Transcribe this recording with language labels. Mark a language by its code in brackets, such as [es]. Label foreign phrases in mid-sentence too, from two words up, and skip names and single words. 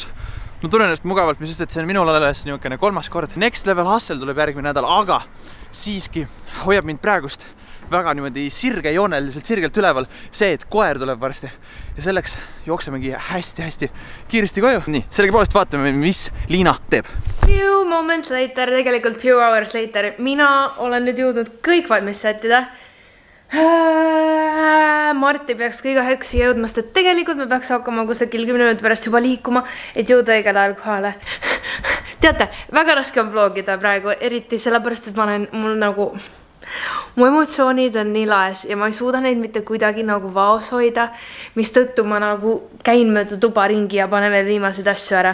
[et] Ma tunnen ennast mugavalt, mis just, et see on minul alles niisugune 3. kord. Next Level Hustle tuleb järgmine nädal, aga siiski hoiab mind praegust väga niimoodi sirgejooneliselt sirgelt üleval see, et koer tuleb varsti. Ja selleks jooksemegi hästi kiiresti koju. Nii, sellegipoolest vaatame, mis Liina teeb. [en] Few moments later, tegelikult few hours later. [et] Mina olen nüüd jõudnud kõik valmis sättida. Marti peaks ka iga hetk siia jõudma, sest et tegelikult me peaks hakkama kusagil 10 minutit pärast juba liikuma, et jõuda õigel ajal kohale. Teate, väga raske on vlogida praegu, eriti sellepärast, et mu emotsioonid on nii laes ja ma ei suuda neid mitte kuidagi nagu vaos hoida, mis tõttu ma nagu käin mööda tuba ringi ja panen veel viimaseid asju ära.